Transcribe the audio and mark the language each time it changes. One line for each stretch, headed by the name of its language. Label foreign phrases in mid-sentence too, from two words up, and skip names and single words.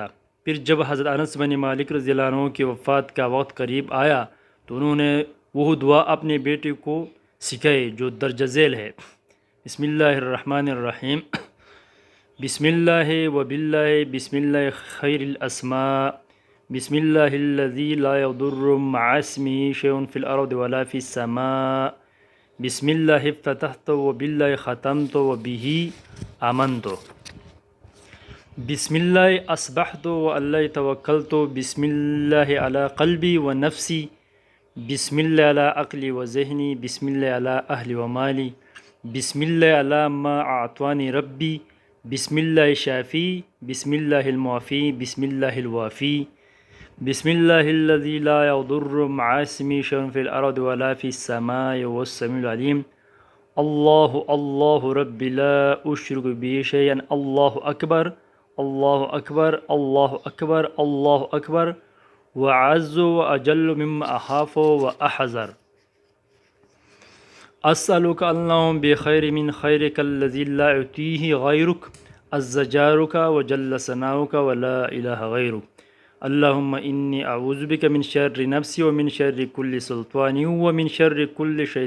Urdu: پھر جب حضرت انس بن مالک رضی اللہ عنہ کی وفات کا وقت قریب آیا تو انہوں نے وہ دعا اپنے بیٹے کو سکھائی جو درج ذیل ہے۔
Arabic: بسم اللہ الرحمن الرحیم۔ بسم اللہ و باللہ بسم اللہ خیر الاسماء بسم اللہ الذی لا یضر مع اسمہ شیء فی الارض ولا فی السماء بسم اللہ افتتحت و باللہ ختمت و بہ آمنت بسم اللہ اصبحت و اللہ توکلت بسم اللہ علی قلبی و نفسی بسم اللہ علی عقلی و ذہنی بسم اللہ علی اہلی و مالی بسم اللہ علی ما اعطانی ربی بسم اللہ شافی بسم اللہ المعافی بسم اللہ الوافی بسم اللہ الذی لا یضر مع اسمہ شیء فی الارض ولا فی السماء وهو السمیع العلیم اللہ اللہ رب لا اشرک به شیئا اللہ اکبر اللہ اکبر اللہ اکبر اللہ اکبر وأعز وأجل مما أخاف وأحذر أسألك اللهم بخير من خيرك الذي لا يؤتيه غيرك عز جارك وجل ثناؤك ولا إله غيرك اللهم إني أعوذ بك من شر نفسي ومن شر كل سلطان ومن شر كل